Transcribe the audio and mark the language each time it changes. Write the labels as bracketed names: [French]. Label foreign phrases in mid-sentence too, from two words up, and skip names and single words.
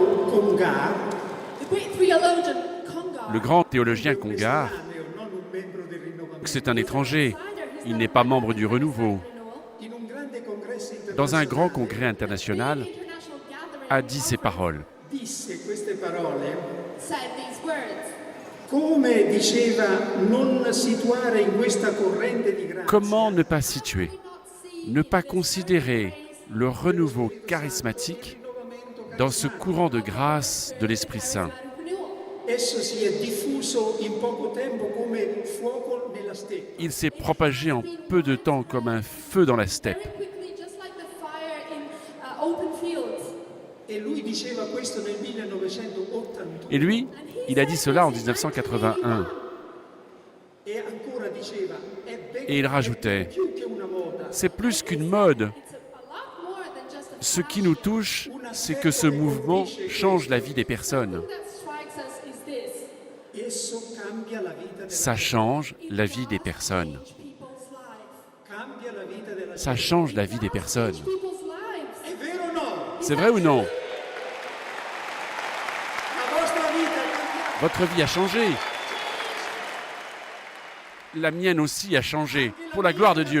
[French] Congar, Le grand théologien Congar, c'est un étranger, il n'est pas membre du Renouveau. Dans un grand congrès international, a dit ces paroles. [Italian] disse queste parole, come diceva non situare in questa corrente di grazia. [French] Comment ne pas situer, ne pas considérer le renouveau charismatique dans ce courant de grâce de l'Esprit Saint? [Italian] Esso si è diffuso in poco tempo come fuoco nella steppe. [French] Il s'est propagé en peu de temps comme un feu dans la steppe. [Italian] E lui diceva questo nel 1981. [French] Et lui, il a dit cela en 1981. [Italian] E ancora diceva, è ben [French] Et il rajoutait, [Italian] più che una moda. [French] c'est plus qu'une mode. Ce qui nous touche, c'est que ce mouvement change la vie des personnes. [Italian] Esso cambia la vita della [French] Ça change la vie des personnes. [Italian] cambia la vita della [French] Ça change la vie des personnes. [Italian] È vero o no? [French] C'est vrai ou non? [Italian] La vostra vita è cambiata. [French] Votre vie a changé. La mienne aussi a changé, pour la gloire de Dieu.